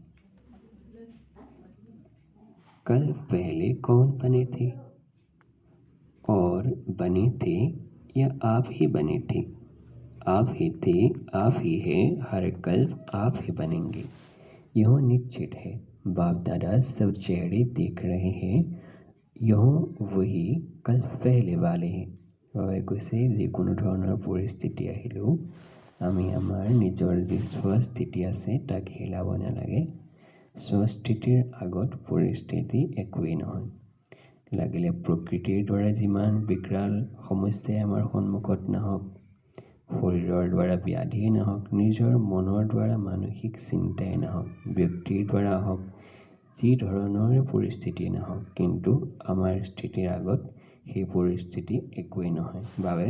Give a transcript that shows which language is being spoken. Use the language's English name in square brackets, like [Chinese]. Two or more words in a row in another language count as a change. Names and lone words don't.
[Hindi] कल पहले कौन बने थे और बने थे या आप ही बने थे? आप ही थे, आप ही है, हर कल्प आप ही बनेंगे। यह निश्चित है। बाप दादा सब चेहरे देख रहे हैं, यह वही कल पहले वाले हैं। [Assamese] কৈছে যিকোনো ধৰণৰ পৰিস্থিতি আহিলেও আমি আমাৰ নিজৰ যি স্বস্থিতি আছে তাক হিলাব নালাগে। স্বস্থিতিৰ আগত পৰিস্থিতি একোৱেই নহয়। লাগিলে প্ৰকৃতিৰ দ্বাৰা যিমান বিকৰাল সমস্যাই আমাৰ সন্মুখত নাহক, শৰীৰৰ দ্বাৰা ব্যাধিয়ে নাহক, নিজৰ মনৰ দ্বাৰা মানসিক চিন্তাই নাহক, ব্যক্তিৰ দ্বাৰা হওক, যি ধৰণৰ পৰিস্থিতি নাহক, কিন্তু আমাৰ স্থিতিৰ আগত সেই পৰিস্থিতি একোৱেই নহয়।